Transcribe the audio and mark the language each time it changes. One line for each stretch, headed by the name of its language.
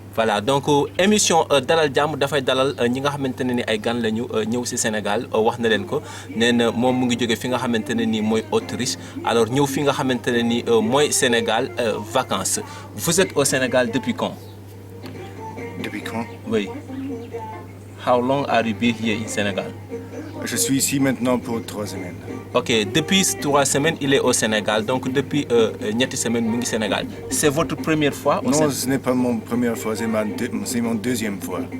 Wolof: Voilà, donc émission Dalal Jàmm dafay dalal ñi nga xamante ne ni ay gan lañu ñëw ci Sénégal wax na leen ko nee na moom mu ngi jóge fi nga xamante ne ni mooy Autriche alors ñëw fi nga xamante ne ni mooy Sénégal vacances.
French: Vous êtes au Sénégal depuis quand? Depuis quand? Oui.
English: How long are you been here in Sénégal?
French: Je suis ici maintenant pour 3 semaines. Ok, depuis 3 semaines, il est au Sénégal. Donc depuis
Wolof: ñetti semaines, mu ngi Sénégal.
French: C'est votre première fois au Sénégal? Non, ce n'est pas mon première fois, c'est mon deuxième fois.